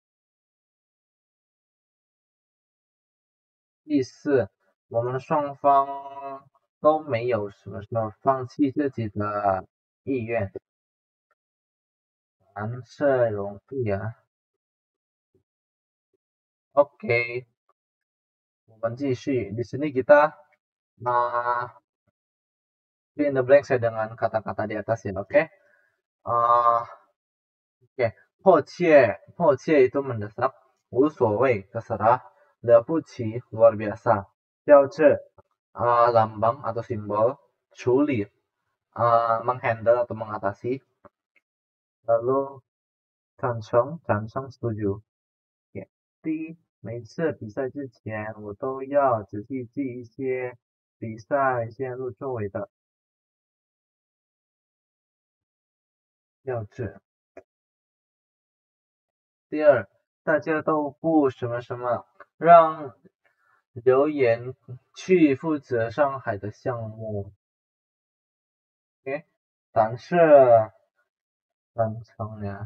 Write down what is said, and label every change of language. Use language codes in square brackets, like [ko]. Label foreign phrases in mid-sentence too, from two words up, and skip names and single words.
[zh] 第四，我们双方都没有什么放弃自己的意愿，胆色容易啊。OK， 我们继续。 [id] Di sini kita [en] fill in the blanks [id] ya dengan kata-kata di atas ya, oke? Oke, 迫切 itu mendesak, 无所谓 terserah, 了不起 luar biasa, 标志 lambang atau simbol, 处理 menghandle atau mengatasi, lalu 赞成 setuju. Oke. [zh] 第一，每次比赛之前，我都要仔细记一些比赛线路周围的标志。第二，大家都不让刘岩去负责上海的项目。OK， 但是赞成呀。